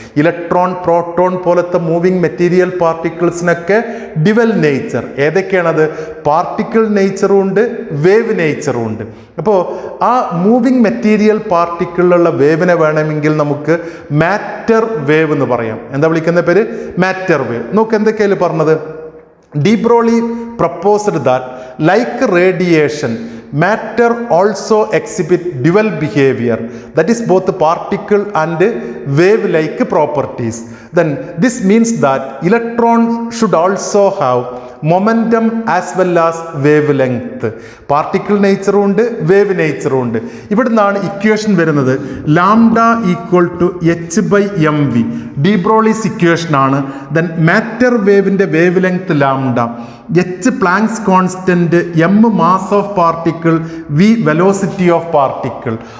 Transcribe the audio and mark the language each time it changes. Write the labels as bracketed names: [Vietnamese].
[Malayalam] Electron, proton പോലത്തെ moving material പാർട്ടിക്കിൾസിനൊക്കെ dual nature. ഏതൊക്കെയാണത്? Particle നേച്ചറും ഉണ്ട്, wave നേച്ചറും ഉണ്ട്. അപ്പോൾ ആ മൂവിങ് മെറ്റീരിയൽ പാർട്ടിക്കിളിലുള്ള വേവിനെ വേണമെങ്കിൽ നമുക്ക് മാറ്റർ വേവ് എന്ന് പറയാം. എന്താ വിളിക്കുന്ന പേര്? Matter wave. നോക്ക് എന്തൊക്കെയാണ് പറഞ്ഞത്. [English] De Broglie proposed that like radiation matter also exhibit dual behavior, that is both particle and wave like properties. Then this means that electrons should also have momentum as well as wavelength. [Malayalam] Particle നേച്ചറും ഉണ്ട്, wave നേച്ചറും ഉണ്ട്. ഇവിടുന്നാണ് equation വരുന്നത് lambda equal to h/mv. D ബ്രോളീസ് equation ആണ്. Matter വേവിന്റെ wave length lambda, h planks constant, m mass of particle, v velocity of particle.